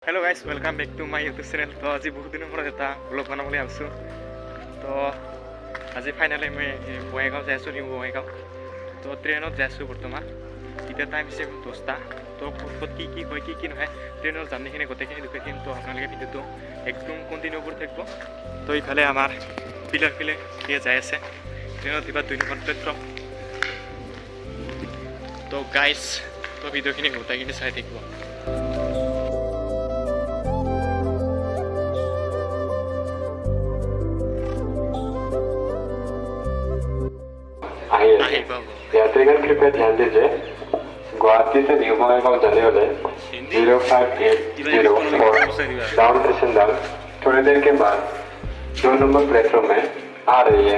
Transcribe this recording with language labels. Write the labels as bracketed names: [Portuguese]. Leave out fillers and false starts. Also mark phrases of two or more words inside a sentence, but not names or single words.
[English] hello guys welcome back to my YouTube channel. [Hindi] तो आज बहुत दिन पर [Assamese] এটা ব্লগ বনাবলৈ আছো। তো আজি ফাইনালি মই বঙাইগাঁও যাই আছো, নিউ বঙাইগাঁও। তো ট্ৰেইনত যাই আছো বৰ্তমান। এতিয়া টাইম হৈছে 10টা। তো ক'ত কি হয় কি নহয় ট্ৰেইনৰ জাৰ্নিখিনি গোটেইখিনি দেখুৱাই তো আপোনালোকে ভিডিঅ'টো একদম কণ্টিনিউ কৰি থাকিব। তো ইফালে আমাৰ পিলাৰ যাই আছে ট্ৰেইনত কিবা 2 নম্বৰ প্লেটফৰ্ম। তো গাইস তো ভিডিঅ'খিনি গোটেইখিনি চাই থাকিব। [Hindi] यात्रीगण कृपया ध्यान दीजिए, गुवाहाटी से न्यू बंगाईगांव जाने वाले 05804 डाउन पैसेंजर थोड़ी देर के बाद 2 नंबर प्लेटफॉर्म में आ रही है।